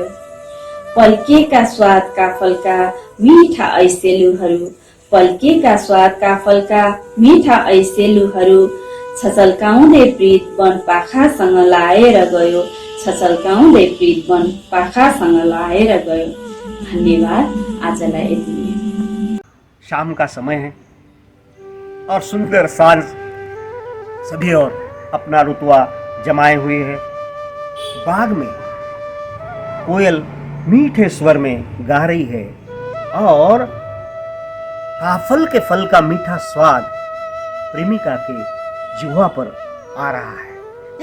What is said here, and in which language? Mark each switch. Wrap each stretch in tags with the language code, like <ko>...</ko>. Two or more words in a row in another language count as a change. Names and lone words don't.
<ne>पल्केका स्वादका फलका मिठा ऐसेलुहरू, पल्केका स्वादका फलका मिठा ऐसेलुहरू। छचल्काउँदै प्रीत वन पाखासँग लाएर गयो, छचल्काउँदै प्रीत वन पाखासँग लाएर गयो। धन्यवाद, आजलाई यति नै।</ne> <hi>शाम का समय है और सुंदर सांझ सभी और अपना रुतवा जमाए हुए है। बाग में कोयल मीठे स्वर में गा रही है और काफल के फल का मीठा स्वाद प्रेमिका के जिह्वा पर आ रहा है।</hi>